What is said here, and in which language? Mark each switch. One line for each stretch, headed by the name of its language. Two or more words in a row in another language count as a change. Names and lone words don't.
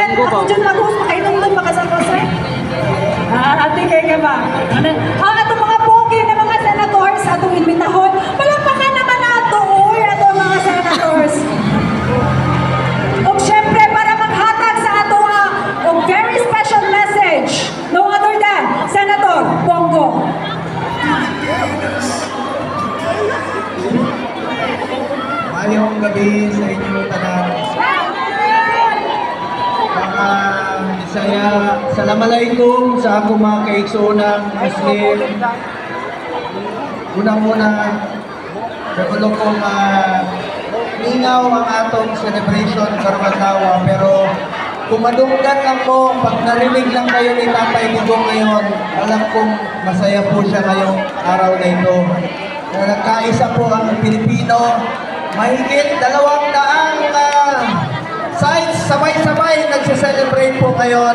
Cebuano: Ato dyan mag-host, makainom-inom makasama sir. Ate kay ka ba? Ang atong mga pogi na mga senators, atong imbitahon, palampakan naman nato, oy, atong mga senators. O syempre, para maghatag sa ato o
English: very special message, no other than
Cebuano: Senator Bongo. Mayong gabi sa inyo tanan. Mga Bisaya, Assalamualaikum sa ako mga kaigsoonang Muslim. Unang-una, nagulo kong ningaw ang atong celebration karong adlaw, pero kung madunggan lang mo,
Filipino: pag narinig lang kayo ni Tatay Digong ngayon, alam kong masaya po siya ngayong araw na ito. Na nagkaisa po ang Pilipino, mahigit 200 sites sabay-sabay nagse-celebrate po ngayon.